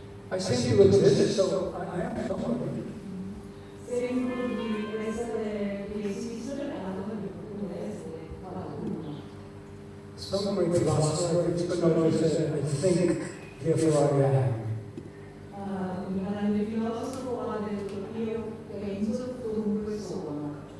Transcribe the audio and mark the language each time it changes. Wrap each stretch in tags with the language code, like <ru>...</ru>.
<en>I seem to exist, so I am somebody.</en> <it>Sembro di esistere, allora devo essere qualcuno.</it> <en>Some great philosopher, like Spinoza, said, I think, therefore I am.</en> <it>Un grande filosofo ha detto io penso, dunque sono.</it>